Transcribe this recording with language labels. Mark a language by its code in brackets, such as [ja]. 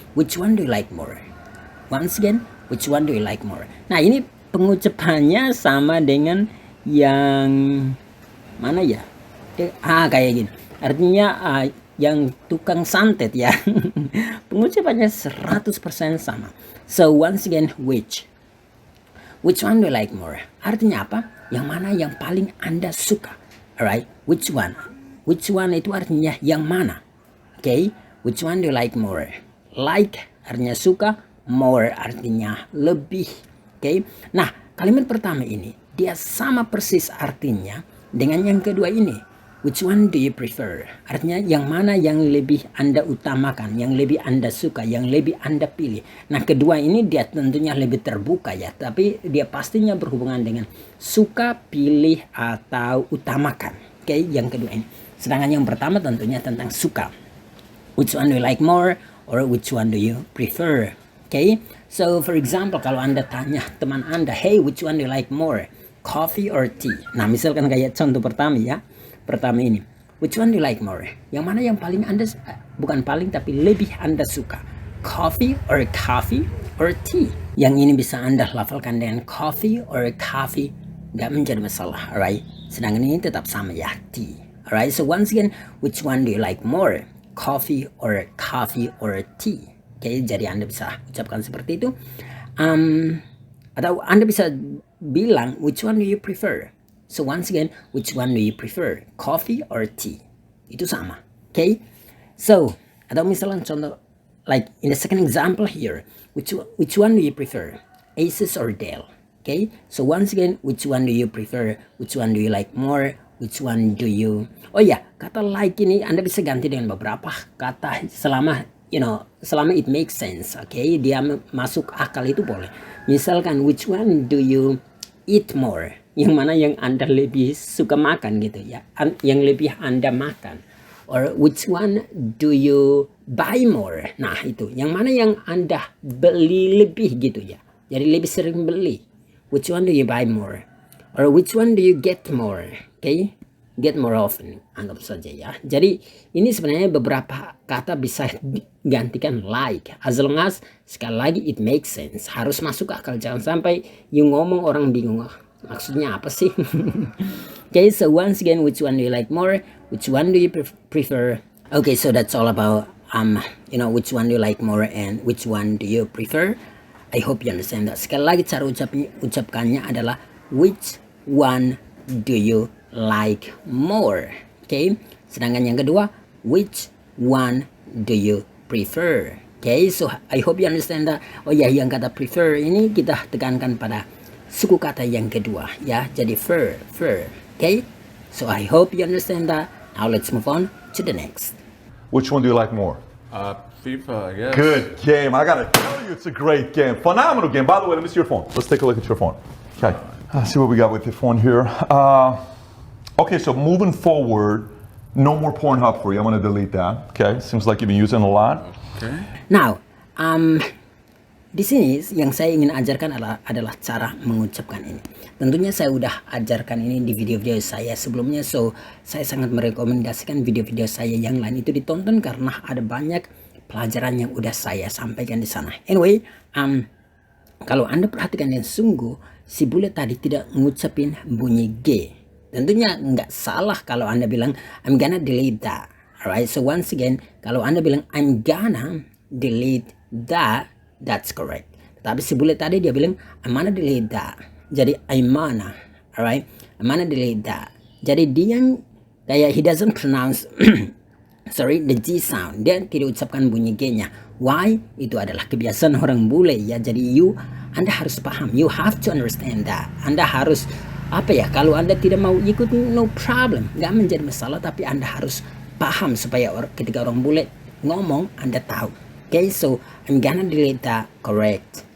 [en] Which one do you like more? Once again, which one do you like more? [id] Nah, ini pengucapannya sama dengan yang mana ya? Kayak gini. Artinya yang tukang santet ya. Pengucapannya 100% sama. [en] So once again, which one do you like more? [id] Artinya apa? Yang mana yang paling Anda suka? [en] Alright, which one [id] itu artinya yang mana? [en] Okay, which one do you like more? [id] Like artinya suka, more artinya lebih. Okay, nah kalimat pertama ini dia sama persis artinya dengan yang kedua ini. [en] Which one do you prefer? [id] Artinya yang mana yang lebih Anda utamakan, yang lebih Anda suka, yang lebih Anda pilih. Nah, kedua ini dia tentunya lebih terbuka ya, tapi dia pastinya berhubungan dengan suka, pilih, atau utamakan. Oke, yang kedua ini. Sedangkan yang pertama tentunya tentang suka. [en] Which one do you like more? Or which one do you prefer? Oke, so for example, [id] kalau Anda tanya teman Anda, [en] hey, which one do you like more? Coffee or tea? [id] Nah, misalkan kayak contoh pertama ya. Pertama ini, [en] which one do you like more? [id] Yang mana yang paling Anda, bukan paling tapi lebih Anda suka? [en] Coffee or tea? [id] Yang ini bisa Anda lafalkan dengan coffee or coffee, gak menjadi masalah, alright? Sedangkan ini tetap sama ya, tea. [en] Alright, so once again, which one do you like more? Coffee or tea? [id] Okay, jadi Anda bisa ucapkan seperti itu. Atau Anda bisa bilang, [en] which one do you prefer? So once again, which one do you prefer? Coffee or tea? [id] Itu sama. [en] Okay? So, [id] atau misalnya contoh, [en] like in the second example here, which one do you prefer? Asus or Dell? Okay? So once again, which one do you prefer? Which one do you like more? Which one do you... [id] Oh ya, kata like ini Anda bisa ganti dengan beberapa kata selama [en] it makes sense. Okay? [id] Dia masuk akal itu boleh. [en] Misalkan, which one do you eat more? [id] Yang mana yang Anda lebih suka makan gitu ya, yang lebih Anda makan. [en] Or which one do you buy more? [id] Nah itu, yang mana yang Anda beli lebih gitu ya. Jadi lebih sering beli. [en] Which one do you buy more? Or which one do you get more? Okay? Get more often, [id] anggap saja ya. Jadi ini sebenarnya beberapa kata bisa digantikan like. [en] As long as, [id] sekali lagi, [en] it makes sense. [id] Harus masuk akal. Jangan sampai you ngomong orang bingung. Maksudnya apa sih? [en] Okay, so once again, which one do you like more? Which one do you prefer? Okay, so that's all about which one do you like more and which one do you prefer? I hope you understand that. [id] Sekali lagi cara ucapkannya adalah [en] which one do you like more? Okay. [id] Sedangkan yang kedua, [en] which one do you prefer? Okay, so I hope you understand that. [id] Oh ya, yang kata prefer ini kita tekankan pada suku kata yang kedua ya. Jadi fur. Okay. [en] So I hope you understand that. Now let's move on to the next. Which one do you like more? FIFA, I guess. Good game. I gotta tell you, it's a great game. Phenomenal game. By the way, let me see your phone. Let's take a look at your phone. Okay. Let's see what we got with your phone here. Okay, so moving forward, no more Pornhub for you. I'm gonna delete that. Okay. Seems like you've been using it a lot. Okay. [id] Now, di sini yang saya ingin ajarkan adalah cara mengucapkan ini. Tentunya saya udah ajarkan ini di video-video saya sebelumnya, so saya sangat merekomendasikan video-video saya yang lain itu ditonton karena ada banyak pelajaran yang udah saya sampaikan di sana. Anyway, kalau Anda perhatikan yang sungguh, si bule tadi tidak ngucapin bunyi G. Tentunya nggak salah kalau Anda bilang [en] I'm gonna delete that. Alright, so once again, [id] kalau Anda bilang [en] I'm gonna delete that, that's correct. [id] Tapi si bule tadi dia bilang [en] I'm gonna delete that. Jadi I'm gonna, alright, I'm gonna delete that. [id] Jadi dia kayak [en] he doesn't pronounce the G sound. [id] Dia tidak ucapkan bunyi G-nya. Why? Itu adalah kebiasaan orang bule ya. Jadi Anda harus paham. [en] You have to understand that. [id] Anda harus kalau Anda tidak mau ikut, [en] no problem, [id] nggak menjadi masalah. Tapi Anda harus paham supaya ketika orang bule ngomong Anda tahu. [en] Okay, so I'm gonna delete that, correct.